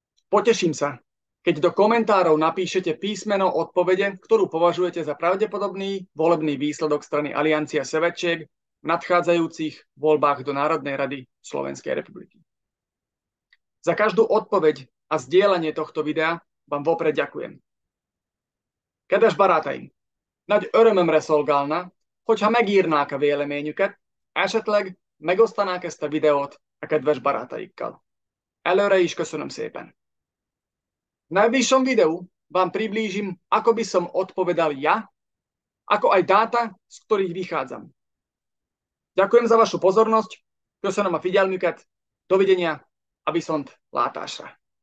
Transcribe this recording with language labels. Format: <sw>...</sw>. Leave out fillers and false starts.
<sk>Poteším sa, keď do komentárov napíšete písmeno odpovede, ktorú považujete za pravdepodobný volebný výsledok strany Aliancia Severčiek v nadchádzajúcich voľbách do Národnej rady Slovenskej republiky. Za každú odpoveď a zdieľanie tohto videa vám vopred ďakujem.</sk> <hu>Kedves barátaim, nagy örömömre szolgálna, hogyha megírnák a véleményüket, esetleg megosztanák ezt a videót a kedves barátaikkal. Előre is köszönöm szépen.</hu> <sk>V najbližšom videu vám priblížim, ako by som odpovedal ja, ako aj dáta, z ktorých vychádzam. Ďakujem za vašu pozornosť,</sk> <hu>köszönöm a figyelmüket,</hu> <sk>dovidenia</sk> <hu>a viszont látásra.</hu>